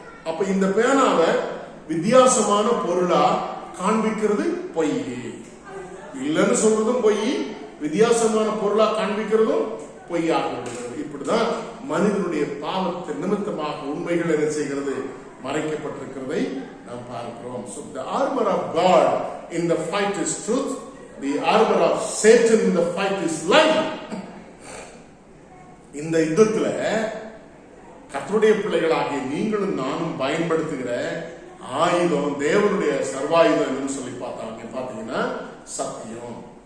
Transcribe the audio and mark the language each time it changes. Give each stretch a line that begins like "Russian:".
Tamil: அப்ப இந்த பேனாவை வித்தியாசமான பொருளா காண்பிக்கிறது பொய். இல்லைன்னு சொல்றதும் பொய், வித்தியாசமான பொருளா காண்பிக்கிறதும் பொய்யாக இருக்கிறது. இப்படிதான் மனிதனுடைய பாவத்தின் நிமித்தமாக உண்மைகள் என்ன செய்கிறது? மறைக்கப்பட்டிருக்கிறதை நாம் பார்க்கிறோம்.
English: So the armor of God in the fight is truth. The armor of Satan in the fight is lie.
Tamil: இந்த யுத்தத்துல கர்த்தருடைய பிள்ளைகளாகிய நீங்களும் நானும் பயன்படுத்துகிற ஆயுதம், தேவனுடைய சர்வாயுதம் என்னன்னு சொல்லி பார்த்தீங்கன்னா சத்தியம்.